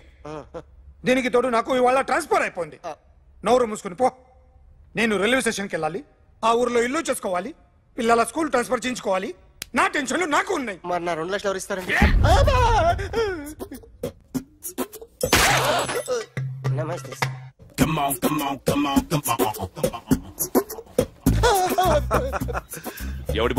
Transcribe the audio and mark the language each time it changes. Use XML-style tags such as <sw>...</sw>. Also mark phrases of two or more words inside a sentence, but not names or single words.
<te>దీనికి తోడు నాకు ఇవాళ ట్రాన్స్ఫర్ అయిపోయింది. నోరు మూసుకుని పో. నేను రైల్వే స్టేషన్కి వెళ్ళాలి, ఆ ఊర్లో ఇల్లు చేసుకోవాలి, పిల్లల స్కూల్ ట్రాన్స్ఫర్ చేయించుకోవాలి. నా టెన్షన్లు నాకు ఉన్నాయి. మరి నా 2 లక్షలు ఎవరు ఇస్తారండి? నమస్తే సార్.</te> <en>Come on, come on, come on, come on, come on.</en> <te>ఎవడి బొమ్మ</te>